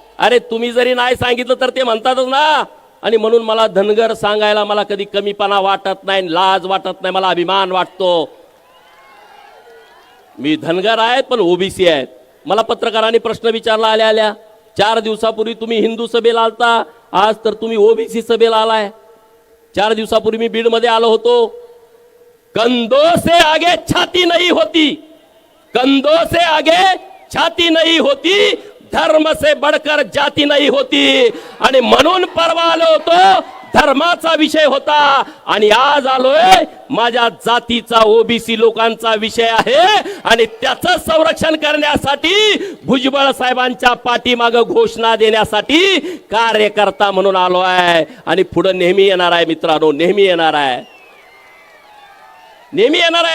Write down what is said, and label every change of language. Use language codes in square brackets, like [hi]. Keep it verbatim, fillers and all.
[mr] अरे तुम्ही जरी नाही सांगितलं तर ते म्हणतातच ना, आणि म्हणून मला धनगर सांगायला मला कधी कमीपणा वाटत नाही, लाज वाटत नाही, मला अभिमान वाटतो. मी धनगर आहेत पण ओबीसी आहेत. मला पत्रकारांनी प्रश्न विचारला, आल्या आल्या चार दिवसापूर्वी तुम्ही हिंदू सभेला आलता, आज तर तुम्ही ओबीसी सभेला आलाय. चार दिवसापूर्वी मी बीडमध्ये आलो होतो. [hi] कंधों से आगे छाती नहीं होती, कंधों से आगे छाती नहीं होती, धर्म से बढ़कर जाती नाही होती. [mr] आणि म्हणून परवा आलो होतो, धर्माचा विषय होता, आणि आज आलोय माझ्या जातीचा, ओबीसी लोकांचा विषय आहे आणि त्याचं संरक्षण करण्यासाठी भुजबळ साहेबांच्या पाठीमाग घोषणा देण्यासाठी कार्यकर्ता म्हणून आलो आहे आणि पुढे नेहमी येणार आहे मित्रांनो, नेहमी येणार आहे, नेहमी येणार आहे.